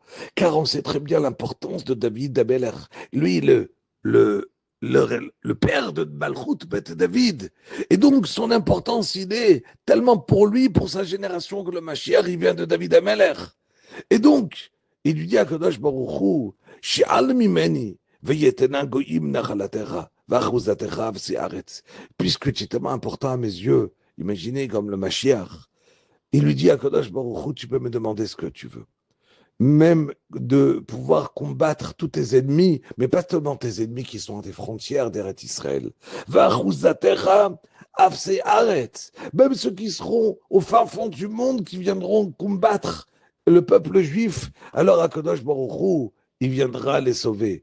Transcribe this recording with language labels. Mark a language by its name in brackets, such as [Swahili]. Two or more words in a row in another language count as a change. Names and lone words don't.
[French] Car on sait très bien l'importance de David Amelech. Lui, le père de Malchut, Beth David. Et donc, son importance, il est tellement pour lui, pour sa génération, que le Mashiach, il vient de David Amelech. Et donc, il lui dit à Kadosh Baruch Hu, [Hebrew] שאל ממני ואתנה גוים נחלתך ואחזתך אפסי ארץ. [French] Puisque tu es tellement important à mes yeux, imaginez comme le Mashiach. Il lui dit à Kadosh Baruch Hu, tu peux me demander ce que tu veux. Même de pouvoir combattre tous tes ennemis, mais pas seulement tes ennemis qui sont à des frontières d'Eretz Israël. Même ceux qui seront au fin fond du monde, qui viendront combattre le peuple juif, alors Akadosh Baruch Hu, il viendra les sauver.